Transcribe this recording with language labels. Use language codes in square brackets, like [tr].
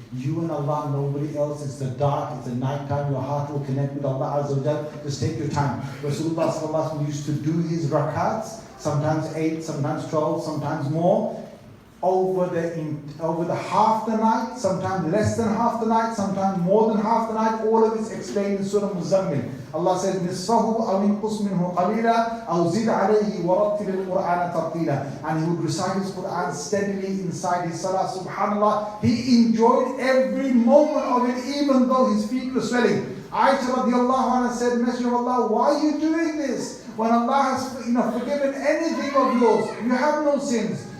[en] You and Allah, nobody else. It's the dark, it's the night time. Your heart will connect with Allah Azza wa Jal. Just take your time. Rasulullah sallallahu alaihi wasallam used to do his rakats, sometimes 8, sometimes 12, sometimes more, over the half the night, sometimes less than half the night, sometimes more than half the night. All of it's explained in Surah Muzammil. Allah says, [ar] نِصْفَهُ أَوْ انْقُصْ مِنْهُ قَلِيلًا أَوْ زِدْ عَلَيْهِ وَرَتِّلِ الْقُرْآنَ تَرْتِيلًا. [en] And he would recite his Qur'an steadily inside his salah. Subhanallah, he enjoyed every moment of it, even though his feet were swelling. Aisha radiallahu anha said, Messenger of Allah, why are you doing this? When Allah has forgiven anything of yours, you have no sins.